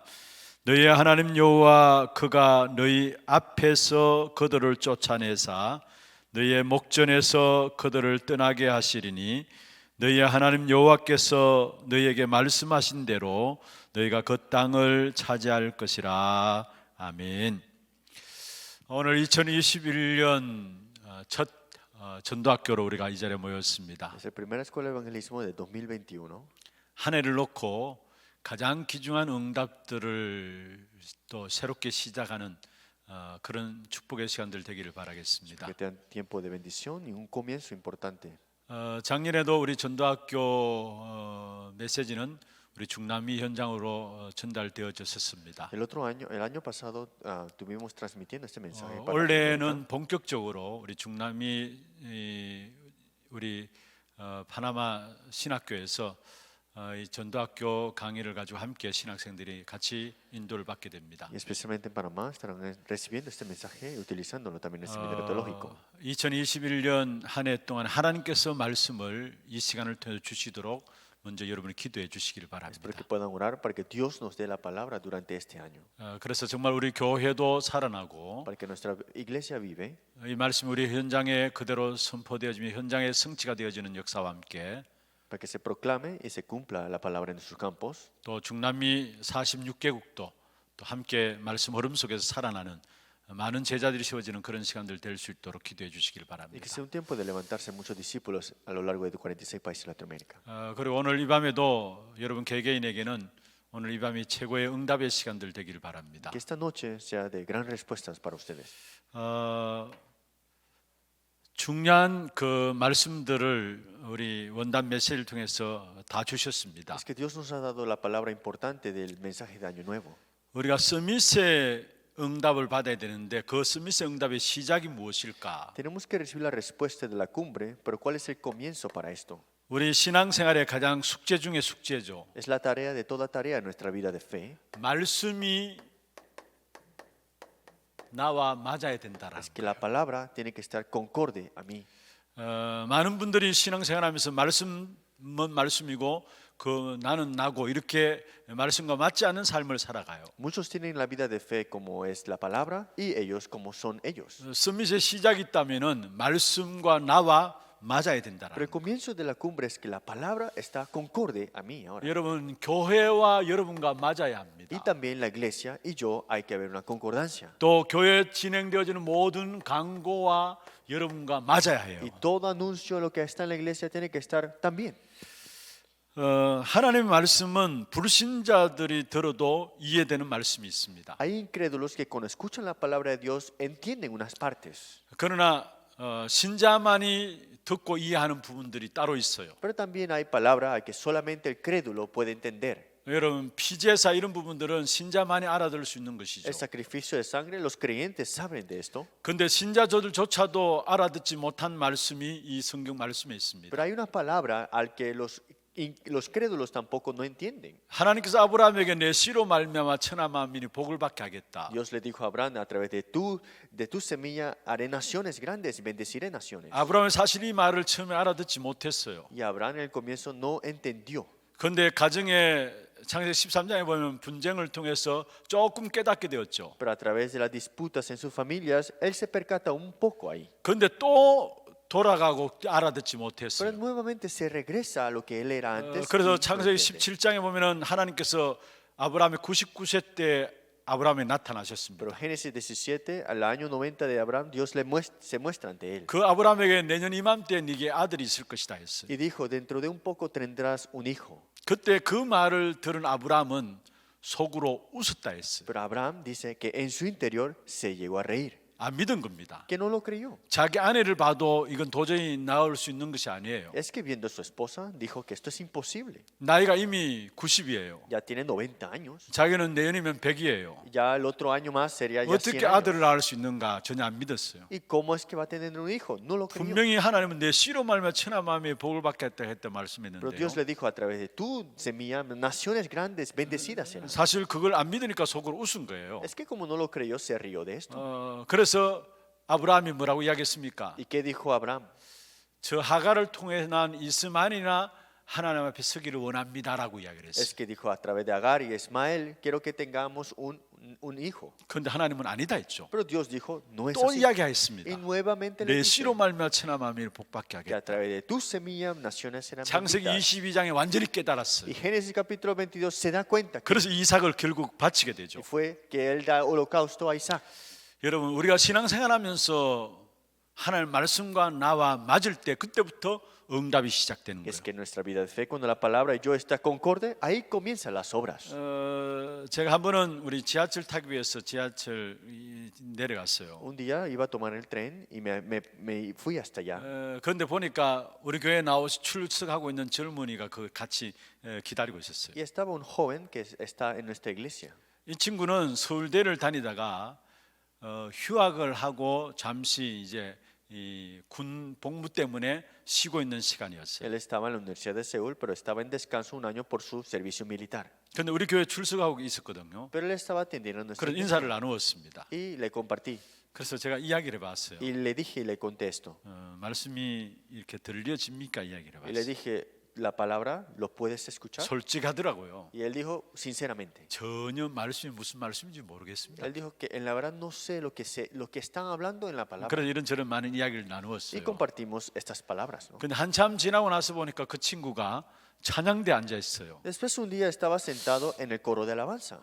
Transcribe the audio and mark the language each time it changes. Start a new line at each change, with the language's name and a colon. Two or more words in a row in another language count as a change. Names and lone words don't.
Korean: 너희의 하나님 여호와 그가 너희 앞에서 그들을 쫓아내사 너희의 목전에서 그들을 떠나게 하시리니 너희의 하나님 여호와께서 너희에게 말씀하신 대로 너희가 그 땅을 차지할 것이라. 아멘. 오늘 2021년 첫 전도학교로 우리가 이 자리에 모였습니다.
Spanish: Es la primera escuela de evangelismo de 2021.
Korean: 한 해를 놓고 가장 귀중한 응답들을 또 새롭게 시작하는 그런 축복의 시간들 되기를 바라겠습니다.
Spanish: Que tengan tiempo de bendición y un comienzo importante.
Korean: 작년에도 우리 전도학교 메시지는 우리 중남미 현장으로 전달되어졌었습니다.
Spanish: El año pasado, tuvimos transmitiendo este mensaje. para
Korean: 올해는 본격적으로 우리 중남미 우리 파나마 신학교에서 이 전도학교 강의를 가지고 함께 신학생들이 같이 인도를 받게 됩니다.
Spanish: Y especialmente en Panamá estarán recibiendo este mensaje y utilizándolo también en el seminario teológico.
Korean: 2021년 한 해 동안 하나님께서 말씀을 이 시간을 통해 주시도록 먼저 여러분이 기도해 주시길
Spanish: Espero
Korean: 바랍니다.
Spanish: que puedan orar para que Dios nos dé la palabra durante este año.
Korean: 그래서 정말 우리 교회도 살아나고
Spanish: Para que nuestra iglesia vive
Korean: 이 말씀이 우리 현장에 그대로 선포되어지며 현장의 성취가 되어지는 역사와 함께
Spanish: para que se proclame y se cumpla la palabra en nuestros campos.
Korean: 또 중남미 46개국도 또 함께 말씀 흐름 속에서 살아나는 많은 제자들이 세워지는 그런 시간들 될 수 있도록 기도해 주시길
Spanish: Y que
Korean: 바랍니다.
Spanish: sea un tiempo de levantarse muchos discípulos a lo largo de 46 países de Latinoamérica.
Korean: 그리고 오늘 이 밤에도 여러분 개개인에게는 오늘 이 밤이 최고의 응답의 시간들 되기를 바랍니다.
Spanish: Que esta noche sea de gran respuestas para ustedes.
Korean: 중요한 그 말씀들을 우리 원단 메시지를 통해서 다 주셨습니다.
Spanish: Es que Dios nos ha dado la palabra importante del mensaje de Año Nuevo.
Korean: 우리가 서밋의 응답을 받아야 되는데 그 서밋의 응답의 시작이 무엇일까?
Spanish: Tenemos que recibir la respuesta de la cumbre, pero ¿cuál es el comienzo para esto?
Korean: 우리 신앙생활의 가장 숙제 중에 숙제죠.
Spanish: Es la tarea de toda tarea en nuestra vida de fe.
Korean: 말씀이 나와 맞아야 된다라는
Spanish: Es que la palabra tiene que estar concorde a mí.
Korean: 많은 분들이 신앙생활하면서 말씀은 말씀이고 그 나는 나고 이렇게 말씀과 맞지 않는 삶을 살아가요.
Spanish: Muchos tienen la vida de fe como es la palabra y ellos como son ellos.
Korean: 서밋의 시작이 있다면은 말씀과 나와 맞아야 된다라는
Spanish: Pero el comienzo de la cumbre es que la palabra está concorde a mí ahora.
Korean: 여러분 교회와 여러분과 맞아야
Spanish: Y
Korean: 합니다.
Spanish: también la iglesia y yo hay que haber una concordancia.
Korean: 또 교회에 진행되어지는 모든 광고와 여러분과 맞아야 해요.
Spanish: Y todo anuncio, lo que está en la iglesia, tiene que estar también.
Korean: 하나님의 말씀은 불신자들이 들어도 이해되는 말씀이 있습니다.
Spanish: Hay incrédulos que cuando escuchan la palabra de Dios entienden unas partes.
Korean: 그러나 신자만이 듣고 이해하는 부분들이 따로 있어요.
Spanish: Pero también hay palabra que solamente el crédulo puede entender.
Korean: 여러분 피제사 이런 부분들은 신자만이 알아들을 수 있는 것이죠.
Spanish: El sacrificio de sangre, los creyentes saben de esto.
Korean: 근데 신자들조차도 알아듣지 못한 말씀이 이 성경 말씀에 있습니다.
Spanish: Pero hay una palabra al que los Y los crédulos tampoco no entienden.
Korean: 하나님께서 아브라함에게 내 씨로 말미암아 천하 만민이 복을 받게 하겠다.
Spanish: Dios le dijo a Abraham, a través de tu semilla haré naciones grandes y bendeciré naciones.
Korean: 아브라함은 사실 이 말을 처음에 알아듣지 못했어요.
Spanish: Y Abraham en el comienzo no entendió.
Korean: 그런데 가정의 창세기 13장에 보면 분쟁을 통해서 조금 깨닫게 되었죠.
Spanish: Pero a través de las disputas en sus familias, él se percata un poco ahí.
Korean: 그런데 또 돌아가고 알아듣지
Spanish: Pero
Korean: 못했어요.
Spanish: nuevamente se regresa a lo que él era antes.
Korean: 그래서
Spanish: y no
Korean: 창세기
Spanish: entiende.
Korean: 17장에 보면은 하나님께서 아브라함의 99세 때 아브라함에 나타나셨습니다.
Spanish: Pero Génesis 17, al año 90 de Abraham, Dios se muestra ante él.
Korean: 그 아브라함에게 내년 이맘때 네게 아들이 있을 것이다 했어요.
Spanish: Y dijo, dentro de un poco tendrás un hijo.
Korean: 그때 그 말을 들은 아브라함은 속으로 웃었다 했어요.
Spanish: Pero Abraham dice que en su interior se llegó a reír,
Korean: 아, 믿은 겁니다.
Spanish: que no lo creyó.
Korean: 자기 아내를 봐도 이건 도저히 나올 수 있는 것이 아니에요.
Spanish: Es que viendo a su esposa, dijo que esto es imposible.
Korean: 나이가 이미 90이에요.
Spanish: Ya tiene 90 años.
Korean: 자기는 내년이면 100이에요.
Spanish: Ya el otro año más sería ya 100
Korean: 어떻게
Spanish: años.
Korean: 아들을 낳을 수 있는가 전혀 안 믿었어요.
Spanish: ¿Y cómo es que va a tener un hijo? No lo creyó.
Korean: 분명히 하나님은 내 씨로 말미암아 천하 만민이 복을 받겠다 했다
Spanish: Pero
Korean: 말씀했는데요.
Spanish: Dios le dijo a través de tu semilla, naciones grandes, bendecidas serán.
Korean: 사실 그걸 안 믿으니까 속으로 웃은 거예요.
Spanish: Es que como no lo creyó, se rió de esto.
Korean: 그래서 아브라함이 뭐라고 이야기했습니까?
Spanish: ¿Y qué dijo Abraham?
Korean: 저 하갈을 통해 난 이스마엘이나 하나님 앞에 서기를 원합니다라고 이야기를
Spanish: Es
Korean: 했어요.
Spanish: que dijo a través de Agar y Ismael, quiero que tengamos un hijo.
Korean: 그런데 하나님은 아니다 했죠.
Spanish: Pero Dios dijo, no es
Korean: 또
Spanish: así.
Korean: 이야기했습니다.
Spanish: Y nuevamente le
Korean: 내
Spanish: dice
Korean: 씨로 말미암아 천하 만민을 복받게
Spanish: que a
Korean: 하겠다.
Spanish: través de tu semilla, naciones serán
Korean: 창세기
Spanish: benditas.
Korean: 22장에 완전히 깨달았어요.
Spanish: Y Génesis capítulo 22 se da cuenta que
Korean: 그래서 이삭을 결국 바치게 되죠.
Spanish: fue que él da holocausto a Isaac.
Korean: 여러분 우리가 신앙생활하면서 하나님 말씀과 나와 맞을 때 그때부터 응답이 시작되는
Spanish: Es
Korean: 거예요.
Spanish: que en nuestra vida de fe, cuando la palabra y yo está concorde, ahí comienzan las obras.
Korean: 제가 한 번은 우리 지하철 타기 위해서 지하철 내려갔어요.
Spanish: Un día iba a tomar el tren y me fui hasta allá.
Korean: 그런데 보니까 우리 교회 나오시 출석하고 있는 젊은이가 그 같이 기다리고 있었어요.
Spanish: Y estaba un joven que está en nuestra iglesia.
Korean: 이 친구는 서울대를 다니다가 휴학을 하고 잠시 이제 이 군 복무 때문에 쉬고 있는 시간이었어요.
Spanish: Él estaba en la Universidad de Seúl, pero estaba en descanso un año por su servicio militar.
Korean: 그런데 우리 교회 출석하고 있었거든요.
Spanish: Pero él estaba atendiendo a nuestra
Korean: 그런
Spanish: iglesia.
Korean: 인사를 나누었습니다.
Spanish: Y le compartí.
Korean: 그래서 제가 이야기를 해봤어요.
Spanish: Y le dije y le conté esto.
Korean: 말씀이 이렇게 들려집니까 이야기를
Spanish: Y le
Korean: 해봤어요.
Spanish: dije, ¿la palabra lo puedes escuchar?
Korean: 솔직하더라고요.
Spanish: Y él dijo, sinceramente.
Korean: 전혀 말씀이 무슨 말씀인지 모르겠습니다.
Spanish: Él dijo que en la verdad no sé lo que están hablando en la palabra.
Korean: 그래서 이런저런 많은 이야기를
Spanish: Y
Korean: 나누었어요.
Spanish: compartimos estas palabras, ¿no?
Korean: 근데 한참 지나고 나서 보니까 그 친구가 찬양대에 앉아 있어요.
Spanish: Después un día estaba sentado en el coro de alabanza.